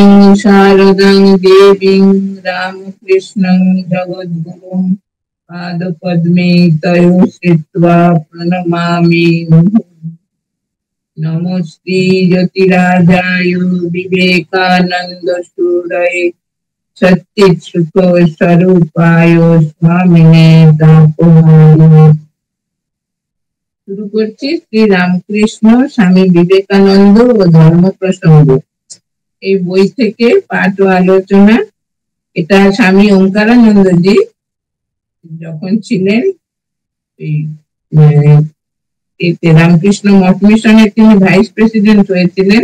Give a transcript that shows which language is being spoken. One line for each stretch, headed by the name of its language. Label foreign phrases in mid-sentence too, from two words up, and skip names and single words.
Sanskrit: शारदां देवीं रामकृष्णं जगद्गुरुं पादपद्मे तयो श्रित्वा प्रणमामि। नमोऽस्ते ज्योतिराजाय विवेकानन्द सूरये सच्चित्सुख स्वरूपाय स्वामिने तापहारिणे।
Bangla: শুরু করছি শ্রী রামকৃষ্ণ স্বামী বিবেকানন্দ ও ধর্ম প্রসঙ্গ এই বই থেকে পাঠ ও আলোচনা। এটা স্বামী ওঙ্কারানন্দজি যখন ছিলেন রামকৃষ্ণ মঠ মিশনের তিনি ভাইস প্রেসিডেন্ট হয়েছিলেন।